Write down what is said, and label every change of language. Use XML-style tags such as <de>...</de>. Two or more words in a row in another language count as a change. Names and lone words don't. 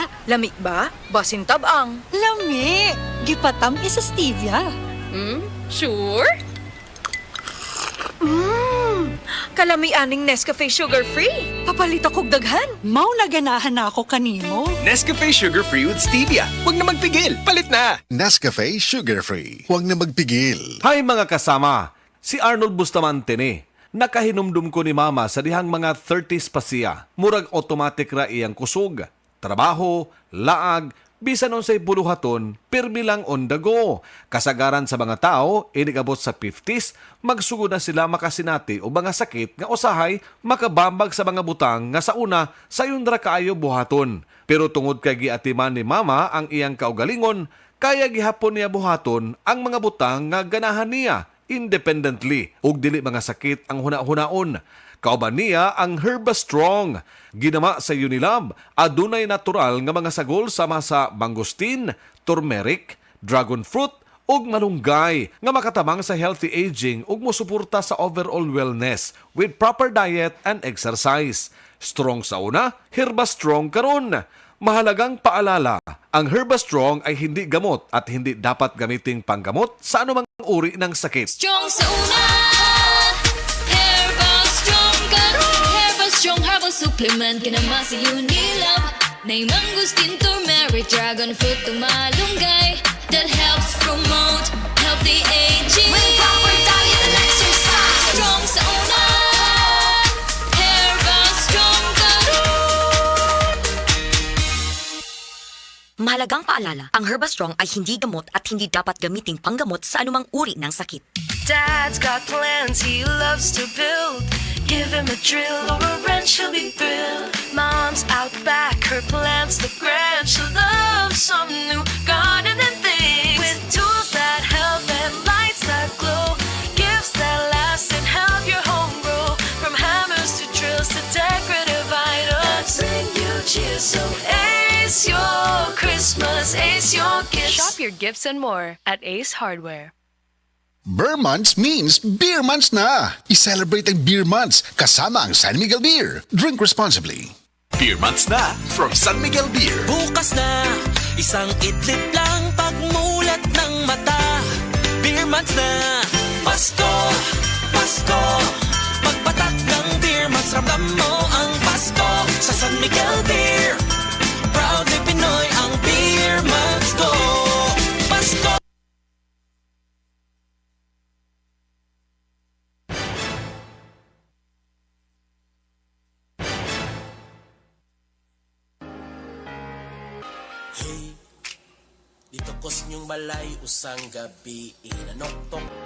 <ceb>Lami ba? Basin tabang. Lami. Gipatam isa stevia. Sure? Kalami aning Nescafe sugar-free. Papalita kog daghan. Mao na ganahan na ako kanimo.</ceb> <tl>Nescafe Sugar Free with Stevia. Huwag na magpigil. Palit na. Nescafe Sugar Free. Huwag na magpigil.</tl> <ceb>Hay mga kasama, si Arnold Bustamante ni. Nakahinumdum ko ni mama sa dihang mga 30s pa siya. Murag automatic ra iyang kusog. Trabaho, laag, bisan unsay buluhaton, pirmi lang</ceb> <en>on the go.</en> <ceb>Kasagaran sa mga tao, inigabot sa 50s, magsugod na sila makasinati o mga sakit nga usahay makabambag sa mga butang nga sa una sayon ra kaayo buhaton. Pero tungod kay giatiman ni mama ang iyang kaugalingon, kaya gihapon niya buhaton ang mga butang nga ganahan niya independently ug dili mga sakit ang huna-hunaon. Kauban niya ang Herba Strong. Ginama sa Unilab, adunay natural nga mga sagol sama sa mangosteen, turmeric, dragon fruit ug malunggay nga makatamang sa</ceb> <en>healthy aging</en> <ceb>ug mosuporta sa</ceb> <en>overall wellness with proper diet and exercise.</en> <ceb>Strong sa una, Herba Strong karon.</ceb> <tl>Mahalagang paalala, ang Herba Strong ay hindi gamot at hindi dapat gamiting panggamot sa anumang uri ng sakit.</tl> <ceb>Strong sa una, Herbal Strong karon. Herbal Strong Herbal Supplement kinama sa Unilab. Nay mangosteen, turmeric, dragon fruit, ug malunggay</ceb> <en>that helps promote healthy aging. With proper diet and exercise.</en> <ceb>Strong sa una, Herbal Strong karon.</ceb> <tl>Mahalagang paalala, ang Herba Strong ay hindi gamot at hindi dapat gamiting panggamot sa anumang uri ng sakit.</tl> <en>Dad's got plans he loves to build. Give him a drill or a wrench, he'll be thrilled. Mom's out back, her plans look grand. She loves some new gardening things with tools that help and lights that glow. Gifts that last and help your home grow. From hammers to drills to decorative items. Bring you cheer, so ace your Christmas, ace your gifts. Shop your gifts and more at Ace Hardware. Beer Months means Beer Months na.</en> <tl>I-celebrate ang Beer Months kasama ang San Miguel Beer.</tl> <en>Drink responsibly. Beer months na from San Miguel Beer.</en> <tl>Bukas na, isang idlip lang pagmulat ng mata. Beer months na, Pasko, Pasko. Pagpatak ng beer months, ramdam mo ang Pasko sa San Miguel Beer. Proudly Pinoy ang beer months ko. Pasko.</tl> <ceb>Hey, dito ko sa inyong balay usang gabi inanoktok.</ceb>